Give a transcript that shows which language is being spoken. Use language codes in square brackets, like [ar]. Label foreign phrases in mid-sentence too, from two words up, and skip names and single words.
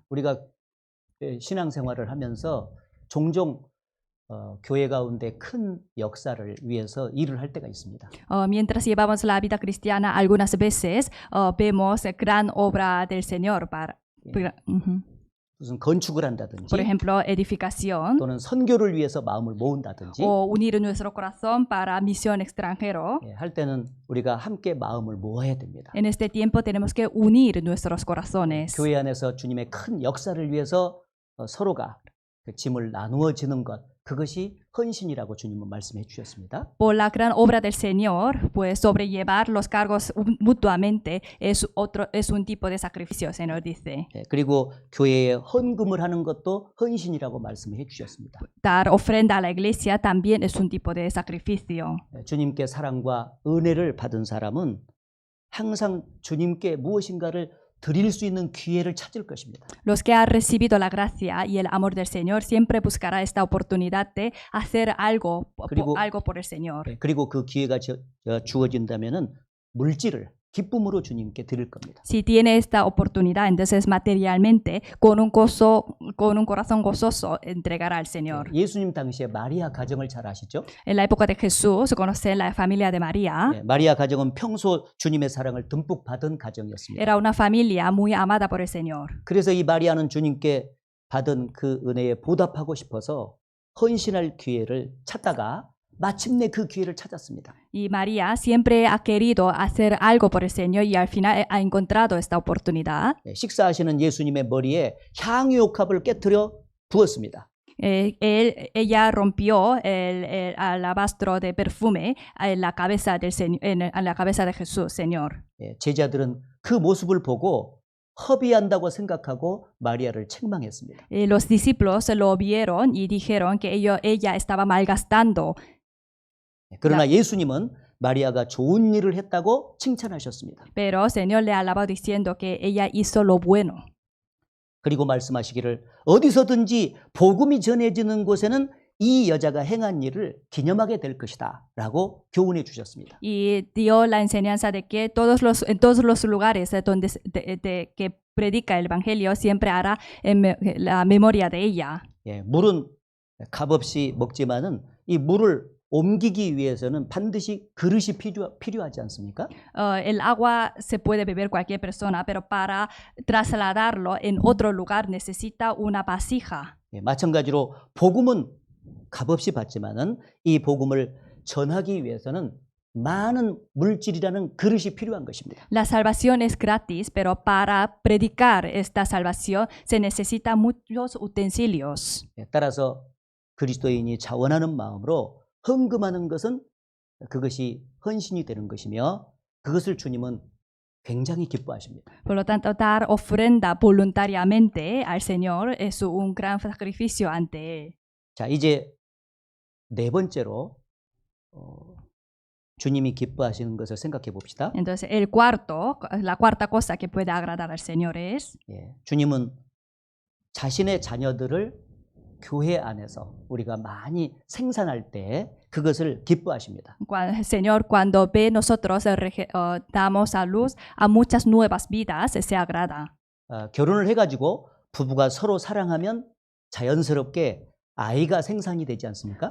[ko] 우리가 신앙생활을 하면서 종종 교회 가운데 큰 역사를 위해서 일을 할 때가 있습니다. [es] Mientras llevamos la vida cristiana, algunas veces vemos gran obra del Señor [ko] 무슨 건축을 한다든지 [es] por ejemplo, edificación [ko] 또는 선교를 위해서 마음을 모은다든지 [es] o unir nuestro corazón para misión extranjero. [ko] 예, 할 때는 우리가 함께 마음을 모아야 됩니다. [es] En este tiempo tenemos que unir nuestros corazones. [ko] 교회 안에서 주님의 큰 역사를 위해서 서로가 그 짐을 나누어 지는 것, 그것이 헌신이라고 주님은 말씀해 주셨습니다. [es] Por la gran obra del Señor, pues sobrellevar los cargos mutuamente es un tipo de sacrificio, el Señor dice. [ko] 예, 그리고 교회에 헌금을 하는 것도 헌신이라고 말씀해 주셨습니다. [es] Dar ofrenda a la iglesia también es un tipo de sacrificio. [ko] 예, 주님께 사랑과 은혜를 받은 사람은 항상 주님께 무엇인가를 드릴 수 있는 기회를 찾을 것입니다. [es] Los que han recibido la gracia y el amor del Señor siempre buscará esta oportunidad de hacer algo por el Señor. [ko] 예, 그리고 그 기회가 주어진다면은 물질을 기쁨으로 주님께 드릴 겁니다. [es] Si tiene esta oportunidad, entonces materialmente, con un corazón gozoso, entregará al Señor. [ko] 예수님 당시에 마리아 가정을 잘 아시죠? [es] En la época de Jesús, conoce la familia de María. [ko] 마리아 가정은 평소 주님의 사랑을 듬뿍 받은 가정이었습니다. [es] Era una familia muy amada por el Señor. [ko] 그래서 이 마리아는 주님께 받은 그 은혜에 보답하고 싶어서 헌신할 기회를 찾다가 마침내 그 기회를 찾았습니다. [es] Y María siempre ha querido hacer algo por el Señor y al final ha encontrado esta oportunidad. [ko] 식사하시는 예수님의 머리에 향유옥합을 깨뜨려 부었습니다. [es] Ella rompió el alabastro de perfume en la cabeza en la cabeza de Jesús, Señor. [ko] 제자들은 그 모습을 보고 허비한다고 생각하고 마리아를 책망했습니다. [es] Los discípulos lo vieron y dijeron que ella estaba malgastando. [ko] 그러나 예수님은 마리아가 좋은 일을 했다고 칭찬하셨습니다. [es] Pero el Señor le alabó diciendo que ella hizo lo bueno. [ko] 그리고 말씀하시기를 어디서든지 복음이 전해지는 곳에는 이 여자가 행한 일을 기념하게 될 것이다 라고 교훈해 주셨습니다. [es] Y dio la enseñanza de que en todos los lugares donde que predica el Evangelio siempre hará la memoria de ella. [ko] 물은 값없이 먹지만은 이 물을 옮기기 위해서는 반드시 그릇이 필요하지 않습니까? [es] El agua se puede beber cualquier persona, pero para trasladarlo en otro lugar necesita una vasija. [ko] 마찬가지로 복음은 값없이 받지만은 이 복음을 전하기 위해서는 많은 물질이라는 그릇이 필요한 것입니다. [es] La salvación es gratis, pero para predicar esta salvación se necesita muchos utensilios. [ko] 따라서 그리스도인이 자원하는 마음으로 헌금하는 것은 그것이 헌신이 되는 것이며 그것을 주님은 굉장히 기뻐하십니다. [es] Por lo tanto, dar ofrenda voluntariamente al Señor es un gran sacrificio ante Él. [ko] 자, 이제 네 번째로 주님이 기뻐하시는 것을 생각해 봅시다. [es] Entonces, la cuarta cosa que puede agradar al Señor es [ko] 주님은 자신의 자녀들을 교회 안에서 우리가 많이 생산할 때 그것을 기뻐하십니다. [es] El Señor cuando ve nosotros damos a luz a muchas nuevas vidas, se agrada. [ko] 결혼을 해가지고 부부가 서로 사랑하면 자연스럽게 아이가 생산이 되지 않습니까?